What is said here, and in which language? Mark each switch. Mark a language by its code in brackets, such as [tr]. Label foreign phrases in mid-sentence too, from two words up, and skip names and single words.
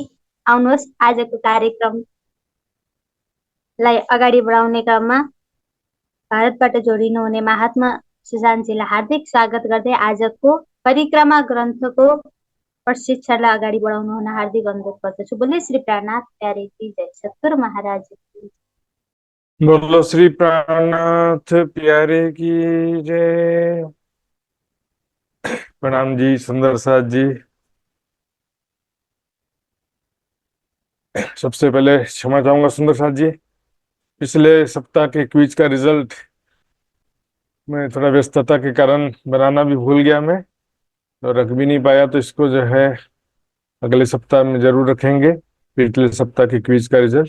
[ne] आउनुहोस् आजको कार्यक्रमलाई अगाडि बढाउने क्रममा भारतबाट जोडिनुहुने महात्मा सुजानजीलाई हार्दिक स्वागत गर्दै आजको परिक्रमा ग्रन्थको प्रशिक्षणलाई अगाडि बढाउन हुन हार्दिक अनुरोध गर्दछु। [hi] बोले श्री प्राणनाथ प्यारे की जय, सतगुरु महाराज की। बोलो श्री प्राणनाथ प्यारे की जय। प्रणाम जी सुंदर साथ जी। सबसे पहले क्षमा चाहूंगा सुंदर साथ जी, पिछले सप्ताह के क्विज का रिजल्ट मैं थोड़ा व्यस्तता के कारण बनाना भी भूल गया मैं, तो रख भी नहीं पाया, तो इसको जो है अगले सप्ताह में जरूर रखेंगे, पिछले सप्ताह के क्विज का रिजल्ट।